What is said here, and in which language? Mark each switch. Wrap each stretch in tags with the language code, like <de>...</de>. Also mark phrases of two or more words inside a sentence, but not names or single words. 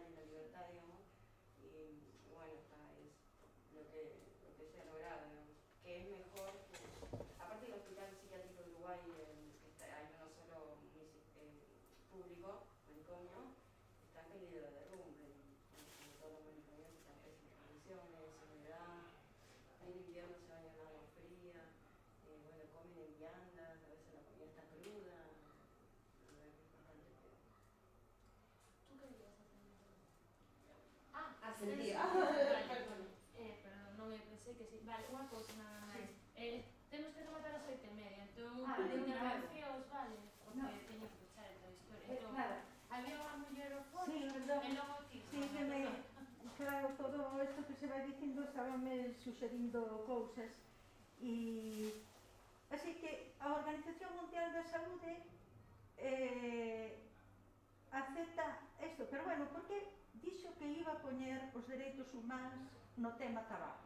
<es>y la libertad, digamos, y bueno, es lo que se ha logrado, digamos, que es mejor que, aparte del hospital psiquiátrico de Uruguay, que hay uno solo público, manicomio, está en peligro de derrumbe, como todos los manicomios están en pésimas condiciones, humedad, en invierno se bañan en agua fría, bueno, comen en viandas, a veces la comida está cruda, la verdad que es bastante feo. ¿Tú qué querías hacer? Ascendía.</es> <gl>Perdón, non me pensei que sí. Vale, unha cousa nada máis. Temos que rematar as 8:30, entón, Vale, de intervencións, vale? Porque</gl> <es>No.</es> <gl>teño que escuchar esta historia. Entón, Nada. había unha muller ao foro, Sí, perdón. e logo ti. Sí, que me, claro, todo isto que se vai dicindo estábame sucedindo cousas e así que a Organización Mundial da Saúde acepta isto, pero bueno, porque dixo que iba a poñer os dereitos humanos no tema tabaco?</gl>